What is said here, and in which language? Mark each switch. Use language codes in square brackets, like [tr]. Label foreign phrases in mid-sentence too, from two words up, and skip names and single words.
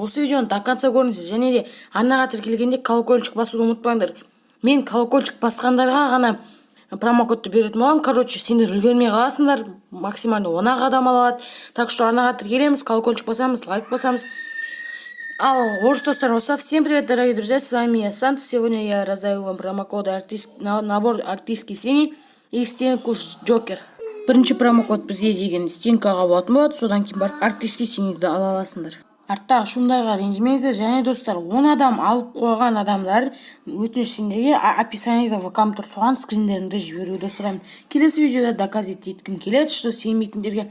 [kk] Осы видеоны [ru] до конца [kk] көріңіздер. Және де арнаға тіркелгенде колокольчик басуды ұмытпаңдар. Мен колокольчик басқандарға ғана промокодты беретін боламын. Короче, сендер үлгермей қаласыңдар. Максимально 10 адам алады. [ru] Так что [kk] арнаға тіркелеміз, колокольчик басамыз, лайк басамыз. Орыс достар, [ru] всем привет, дорогие друзья, с вами я Санта. Сегодня я раздаю вам промокоды набор артистский синий и стенку джокер. [kk] Бірінші промокод бізге деген стенкаға болатын болады, содан кейін барып [ru] артистский синийді [kk] ала аласыңдар. Артта шумдарға ренжімеңіздер, және достар, 10 адам алып қойған адамдар өтініш сендерге описаниеда вкам тұр, соған скриндеріңді жіберуді сұраймын. Келесі видеода доказать еткім келеді, что сенбейтіндерге.